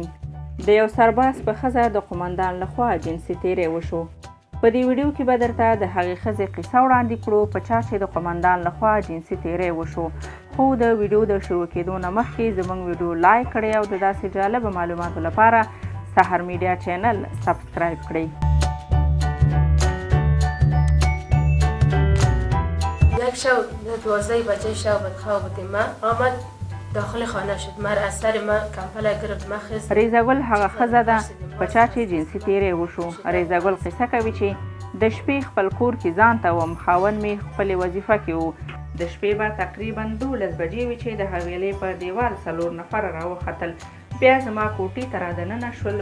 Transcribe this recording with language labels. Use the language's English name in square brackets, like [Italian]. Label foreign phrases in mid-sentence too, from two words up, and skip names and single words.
[Pashto] د یو سرباز په ښځه د قومندان لخوا جنسي تیری وشو. په دې ویډیو کې به درته د هغې ښځې قصه وړاندې کړو په چا چې د قومندان لخوا جنسي تیری وشو. خو د ویډیو د شروع کېدو نه مخکې زموږ ویډیو لایک کړئ او د داسې جالبه معلوماتو لپاره سحر میډیا چینل سبسکرایب کړئ. [Persian] یک شب 12 بجه شب خواب ما آمد داخل خانه شد. مر از سر ما کمپله گرفت. ما خست. [Pashto] ریزه ګل هغه ښځه ده په چا چې جنسي تیری وشو. ریزه ګل قصه کوي چې د شپې خپل کور کې ځان ته وم، خاوند مې خپلې وظیفه کې و. د شپې به تقریبا 12 بجې وي چې د حویلۍ په دیوال 4 نفره راوختل. بیا زما کوټې ته را دننه شول.